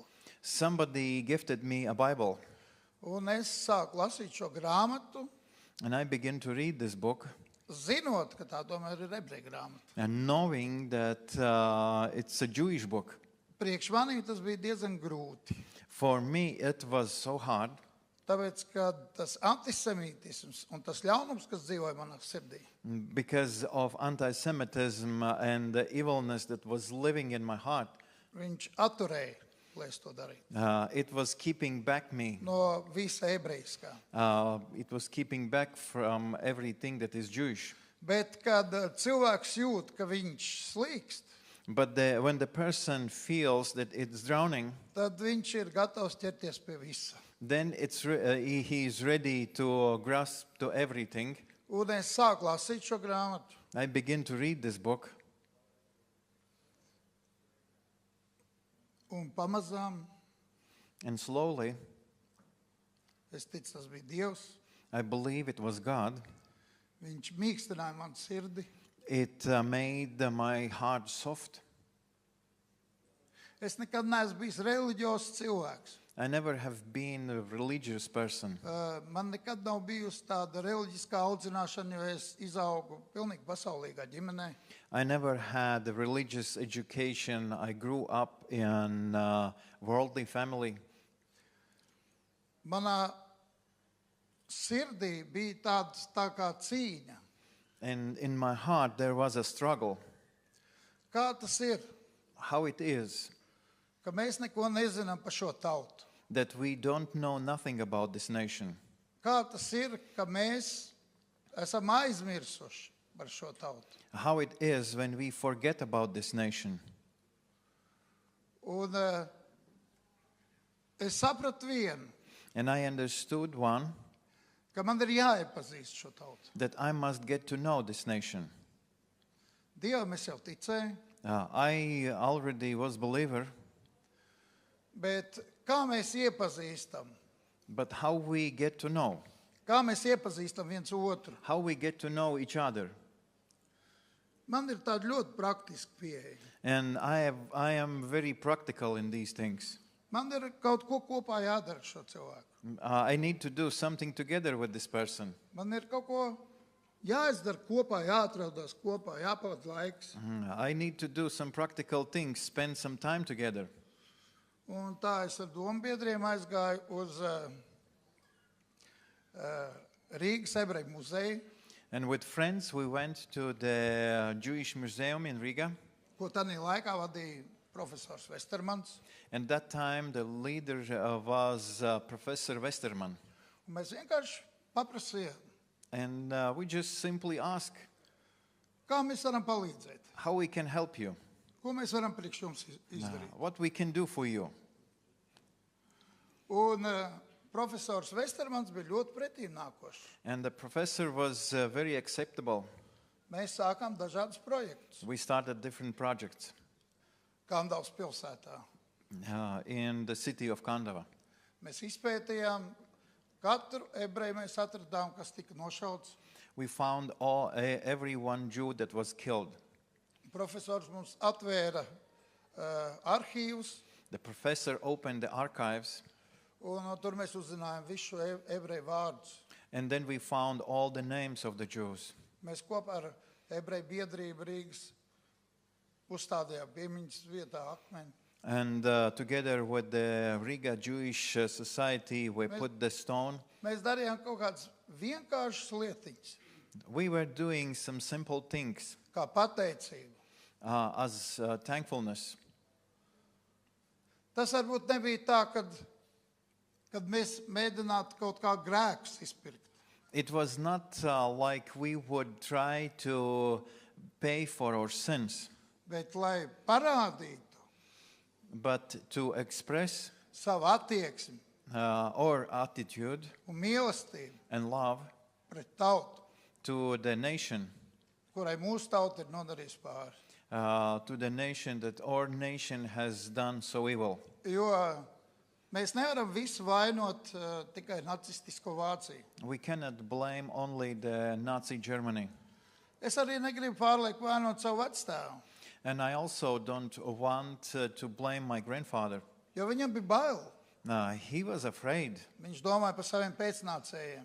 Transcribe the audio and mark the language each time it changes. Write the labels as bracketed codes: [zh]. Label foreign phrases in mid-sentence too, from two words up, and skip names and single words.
[en] Somebody gifted me a Bible, [lv] un es sāku lasīt šo grāmatu, [en] and I began to read this book, [lv] zinot, ka tā tomēr ir ebreju grāmata. [en] and knowing that it's a Jewish book. [lv] Priekš manī tas bija diezgan grūti, [en] For me, it was so hard [lv] tāpēc, ka tas antisemītisms un tas ļaunums, kas dzīvoja manā sirdī, [en] because of anti-Semitism and the evilness that was living in my heart. [lv] viņš atturēja, lai es to darītu. [en] It was keeping back me. [lv] No visa ebrejiskā. [en] It was keeping back from everything that is Jewish. [lv] Bet, kad cilvēks jūt, ka viņš slīkst, [en] But when the person feels that it's drowning, [lv] tad viņš ir gatavs ķerties pie visa. [en] then he is ready to grasp to everything. [lv] Un es sāku lasīt šo grāmatu. [en] I begin to read this book, [lv] Un pamazām [en] and slowly, [lv] es ticu, tas bija Dievs. [en] I believe it was God. [lv] Viņš mīkstināja manu sirdi. [en] It made my heart soft. [lv] Es nekad neesmu bijis reliģiozs cilvēks. [en] I never have been a religious person. [lv] Man nekad nav bijusi tāda reliģiskā audzināšana, jo es izaugu pilnīgi pasaulīgā ģimenē. [en] I never had a religious education. I grew up in a worldly family. [lv] Manā sirdī bija tā kā cīņa. [en] And in my heart, there was a struggle. [lv] Kā tas ir, [en] How it is [lv] ka mēs neko nezinām par šo tautu? [en] that we don't know nothing about this nation. [lv] Kā tas ir, ka mēs esam aizmirsuši par šo tautu? [en] How it is when we forget about this nation. [lv] Un es sapratu vienu, [en] And I understood one, [lv] ka man ir jāiepazīst šo tautu. [en] that I must get to know this nation. [lv] Dievam es jau ticēju, [en] I already was a believer, [lv] bet kā mēs iepazīstam? [en] but how we get to know? [lv] Kā mēs iepazīstam viens otru? [en] How we get to know each other? [lv] Man ir tāda ļoti praktiska pieeja. [en] And I am very practical in these things. [lv] Man ir kaut ko kopā jādara ar šo cilvēku. [en] I need to do something together with this person. [lv] Man ir kaut ko jāizdara kopā, jāatrodas kopā, jāpavada laiks. [en] I need to do some practical things, spend some time together. [lv] Un tā es ar dombiedriem aizgāju uz Rīgas ebreju muzeju, [en] And with friends, we went to the Jewish Museum in Riga. [lv] ko tajā laikā vadīja profesors Westermans. [en] And that time, the leader was Professor Westerman. [lv] Un mēs vienkārši paprasījām, [en] And we just simply ask [lv] kā mēs varam palīdzēt, [en] how we can help you, [lv] ko mēs varam priekš jums izdarīt. [en] what we can do for you. [lv] Un profesors Vestermans bija ļoti pretīm nākošs. [en] And the professor was very acceptable. [lv] Mēs sākām dažādus projektus [en] We started different projects [lv] Kandavas pilsētā. [en] in the city of Kandava. [lv] Mēs izpētījām katru ebreju, mēs atradām, kas tika nošauts. [en] We found every one Jew that was killed. [lv] Profesors mums atvēra arhīvus, [en] The professor opened the archives, [lv] un tur mēs uzzinājām visu ebreju vārdus. [en] and then we found all the names of the Jews. [lv] Mēs kopā ar ebreju biedrību Rīgas uzstādījām piemiņas vietā akmeni. [en] And together with the Riga Jewish Society, we put the stone. [lv] Mēs darījām kaut kādas vienkāršas lietiņas, [en] We were doing some simple things [lv] kā pateicību. [en] as thankfulness. [lv] Tas varbūt nebija tā, kad mēs mēģinātu kaut kā grēkus izpirkt. [en] It was not like we would try to pay for our sins, [lv] Bet, lai parādītu [en] but to express [lv] savu attieksmi [en] our attitude [lv] un mīlestību [en] and love [lv] pret tautu, [en] to the nation, [lv] kurai mūsu tauta ir nodarījusi pāri. [en] to the nation that our nation has done so evil. [lv] Jo mēs nevaram visu vainot tikai nacistisko Vāciju. [en] We cannot blame only the Nazi Germany. [lv] Es arī negribu pārlieku vainot savu vecstāvu, [en] And I also don't want to blame my grandfather. [lv] jo viņam bija bail. [en] He was afraid. [lv] Viņš domāja par saviem pēcnācējiem,